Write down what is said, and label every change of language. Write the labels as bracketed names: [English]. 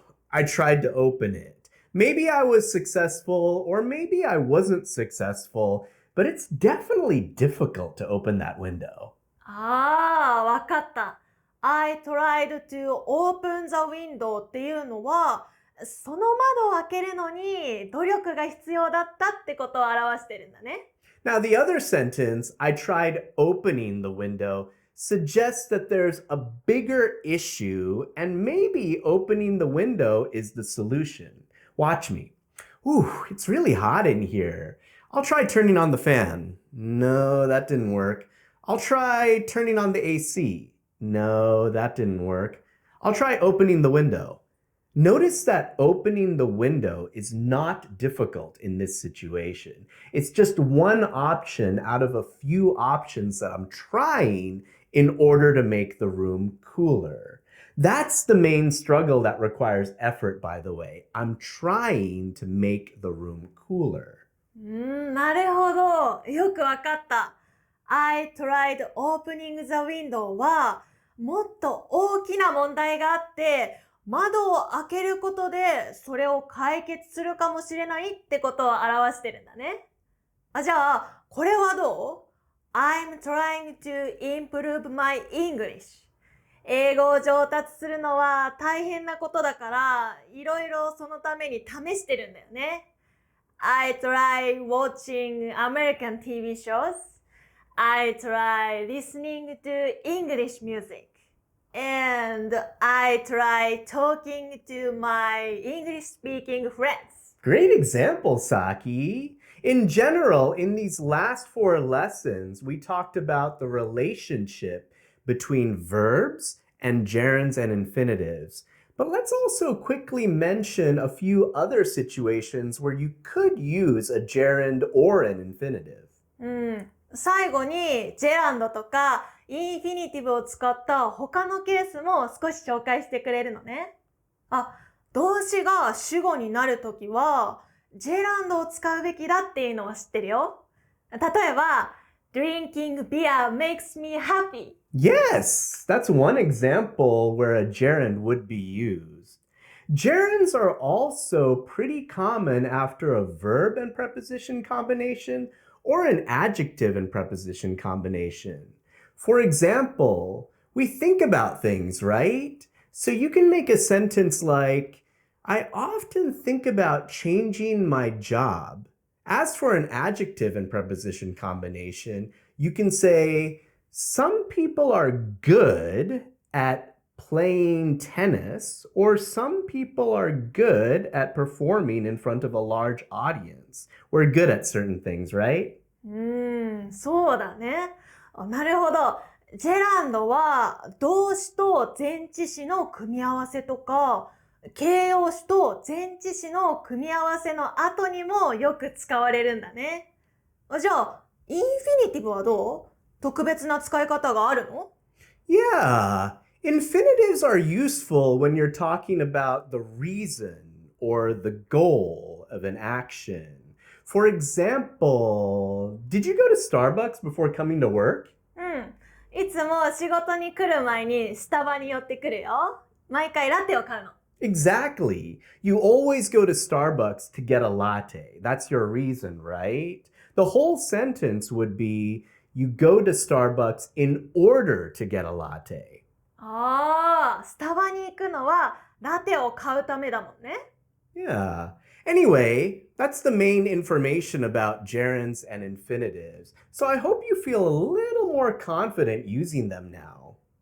[English] I tried to open it. Maybe I was successful or maybe I wasn't successful, but it's definitely difficult to open that window. [Japanese] わかった。 [English] I tried to open the window [Japanese] っていうのは、その窓を開けるのに努力が必要だったってことを表してるんだね。 [English] Now, the other sentence, I tried opening the window, suggests that there's a bigger issue and maybe opening the window is the solution. Watch me. Ooh, it's really hot in here. I'll try turning on the fan. No, that didn't work. I'll try turning on the AC. No, that didn't work. I'll try opening the window. Notice that opening the window is not difficult in this situation. It's just one option out of a few options that I'm trying in order to make the room cooler. That's the main struggle that requires effort, by the way. I'm trying to make the room cooler. [Japanese] なるほど。よくわかった。 [English] I tried opening the window [Japanese] はもっと大きな問題があって窓を開けることでそれを解決するかもしれないってことを表してるんだね。じゃあ、これはどう？ [English] I'm trying to improve my English. [Japanese] 英語を上達するのは大変なことだから、いろいろそのために試してるんだよね。 [English] I try watching American TV shows. I try listening to English music.And I try talking to my English-speaking friends. Great example, Saki. In general, in these last 4 lessons, we talked about the relationship between verbs and gerunds and infinitives. But let's also quickly mention a few other situations where you could use a gerund or an infinitive. [Japanese] 最後にジェランドとかインフィニティブを使った他のケースも少し紹介してくれるのね。動詞が主語になるときはジェランドを使うべきだっていうのは知ってるよ。例えば [English] Drinking beer makes me happy. Yes, that's one example where a gerund would be used. Gerunds are also pretty common after a verb and preposition combination or an adjective and preposition combination. For example, we think about things, right? So you can make a sentence like, I often think about changing my job. As for an adjective and preposition combination, you can say, some people are good at playing tennis, or some people are good at performing in front of a large audience. We're good at certain things, right? [Japanese] そうだね。なるほど。ジェランドは動詞と前置詞の組み合わせとか、形容詞と前置詞の組み合わせの後にもよく使われるんだね。じゃあ、インフィニティブはどう？特別な使い方があるの？ [English] Yeah, infinitives are useful when you're talking about the reason or the goal of an action. For example, did you go to Starbucks before coming to work? [Japanese] いつも仕事に来る前にスタバに寄ってくるよ。毎回ラテを買うの。 [English] Exactly. You always go to Starbucks to get a latte. That's your reason, right? The whole sentence would be, you go to Starbucks in order to get a latte. [Japanese] ああ、スタバに行くのはラテを買うためだもんね。 [English] Yeah. Anyway, that's the main information about gerunds and infinitives. So I hope you feel a little more confident using them now.